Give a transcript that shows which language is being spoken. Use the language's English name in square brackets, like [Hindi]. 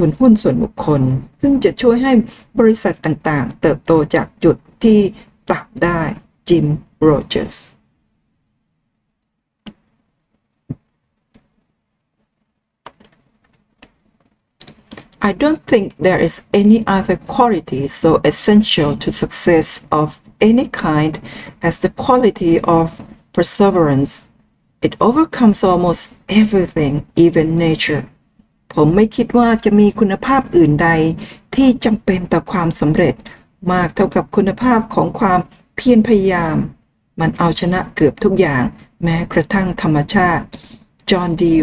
[Thai] นส่วนบุคคลซึ่งจะช่วยให้บริษัทต่างๆเติบโตจากจุดที่ต่ำได้ [English] Jim Rogers I don't think there is any other quality so essential to success of any kind as the quality of perseverance. It overcomes almost everything, even nature. [Thai] ผมไม่คิดว่าจะมีคุณภาพอื่นใดที่จำเป็นต่อความสำเร็จมากเท่ากับคุณภาพของความเพียรพยายามมันเอาชนะเกือบทุกอย่างแม้กระทั่งธรรมชาติ John D.